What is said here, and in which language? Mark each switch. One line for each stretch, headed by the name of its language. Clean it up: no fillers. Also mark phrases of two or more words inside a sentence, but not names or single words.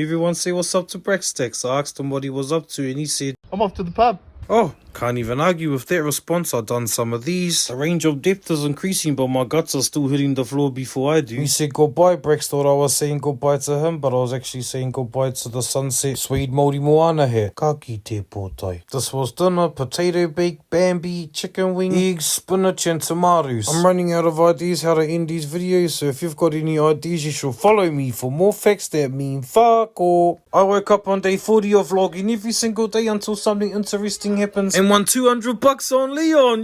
English: Everyone say what's up to Braxtex. I asked him what he was up to and he said, I'm off to the pub. oh, can't even argue with that response. I've done some of these. The range of depth is increasing, but my guts are still hitting the floor before I do. He said goodbye. Brex thought I was saying goodbye to him, but I was actually saying goodbye to the sunset suede Māori Moana hair.
Māori: Kaki te pōtai.
English: This was dinner, potato bake, Bambi, chicken wing, eggs, spinach and tomatoes. I'm running out of ideas how to end these videos, so if you've got any ideas, you should follow me for more facts that mean fuck all. I woke up on day 40 of vlogging every single day until something interesting happens and won $200 on Leon.